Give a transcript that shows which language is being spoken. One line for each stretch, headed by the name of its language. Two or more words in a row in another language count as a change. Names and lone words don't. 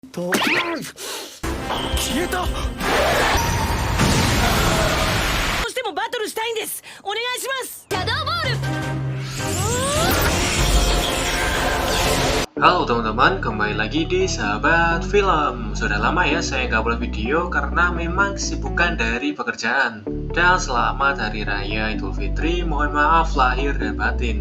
Japanese: と消えた。どうしてもバトルしたいんです。お願いします。シャドーボール。
Indonesian: Halo teman-teman, kembali lagi di Sahabat Film. Sudah lama ya saya nggak upload video karena memang kesibukan dari pekerjaan. Dan selamat Hari Raya Idul Fitri, mohon maaf lahir dan batin.